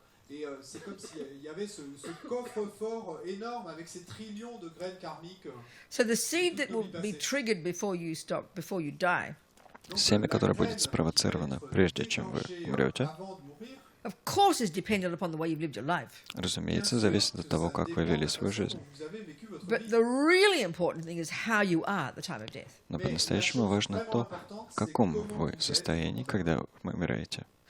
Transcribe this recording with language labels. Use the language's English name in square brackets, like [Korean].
[French] Et c'est comme s'il y avait ce coffre-fort énorme avec ces trillions de graines karmiques. [English] So the seed that will be triggered before you die, [Russian] Семя, которое будет спровоцировано, прежде чем вы умрете, [English] of course, is dependent upon the way you've lived your life. [Russian] разумеется, зависит от того, как вы вели свою жизнь. [English] But the really important thing is how you are at the time of death. [Russian] Но по-настоящему важно то, в каком вы состоянии, когда вы умираете.